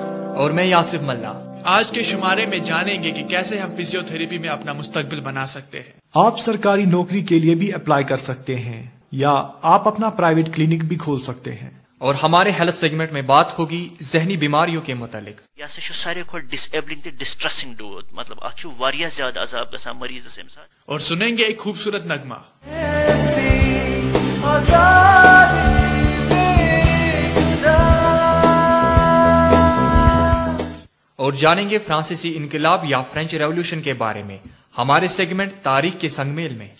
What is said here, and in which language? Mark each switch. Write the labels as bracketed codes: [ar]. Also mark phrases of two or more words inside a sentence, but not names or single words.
[ur] اور میں یاسف ملا. آج کے شمارے میں جانیں گے کہ کیسے ہم فزیو تھراپی میں اپنا مستقبل بنا سکتے ہیں. آپ سرکاری نوکری کے لیے بھی اپلائی کر سکتے ہیں, یا آپ اپنا [en] private clinic [ur] بھی کھول سکتے ہیں. اور ہمارے [en] health segment [ur] میں بات ہوگی ذہنی بیماریوں کے متعلق. [ks] یہ سا سارے کھوت ڈس ایبلنگ تو ڈسٹریسنگ دود, مطلب اتھ واریاہ زیادہ عذاب گژھان مریضس امہ سات. [ur] اور سنیں گے ایک خوبصورت نغمہ. اور جانیں گے فرانسیسی انقلاب یا [en] French Revolution [ur] کے بارے میں ہمارے سیگمنٹ تاریخ کے سنگ میل میں.